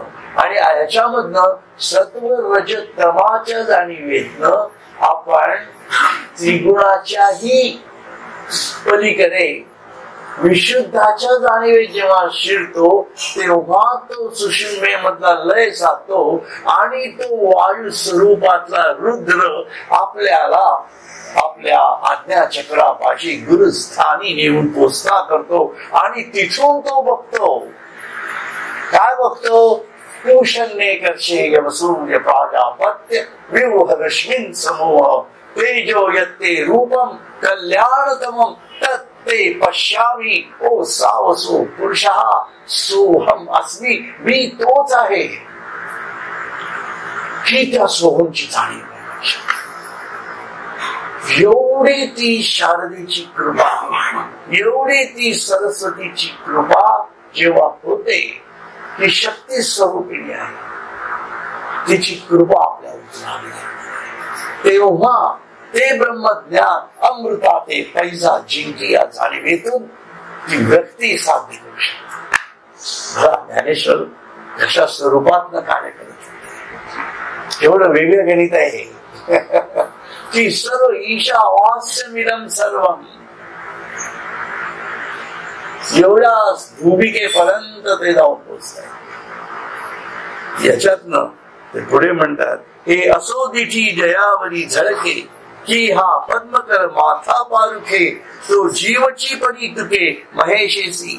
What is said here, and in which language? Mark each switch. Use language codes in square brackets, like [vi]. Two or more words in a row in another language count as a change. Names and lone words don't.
[mr] आणि याच्यामधनं सत्व रज तमाच्या जाणीवेतनं आपण त्रिगुणाच्याही पलीकडे विशुद्धाच्या जाणीवेत जेव्हा शिरतो, तेव्हा तो सुषुम्नेमधला लय साधतो आणि तो वायू स्वरूपातला रुद्र आपल्याला आपल्या आज्ञाचक्रापाशी गुरुस्थानी नेऊन पोचता करतो. आणि तिथून तो बघतो, काय बघतो? [sa] कुशन्ने कर्षे यमसूर्य प्राजापत्य व्यूह रश्मिन समूह तेजो यत्ते रूपम कल्याणतमम तत्ते पश्यामि ओ सावसो पुरुषः सोहम अस्मि. [mr] मी तोच आहे. ही त्या सोहमची जाणीव. एवढी ती शारदेची कृपा, एवढी ती सरस्वतीची कृपा जेव्हा होते, ती शक्ती स्वरूपिणी आहे, तिची कृपा आपल्या उचलावी, तेव्हा ते ब्रह्मज्ञान अमृता ते पैसा जिंकी या जाणीवेतून ती व्यक्ती साध्य करू शकते. ज्ञानेश्वर कशा स्वरूपात कार्य करत होते, एवढं वेगळं गणित आहे की सर्व [sa] ईशावास्यमिदं सर्वम, [mr] एवढ्या भूमिकेपर्यंत ते जाऊन पोचत आहे. याच्यातनं ते पुढे म्हणतात, हे असो दिठी जयावरी झळके की हा पद्मकर माथा पारुखे तो जीवची परी तुके महेशेसी.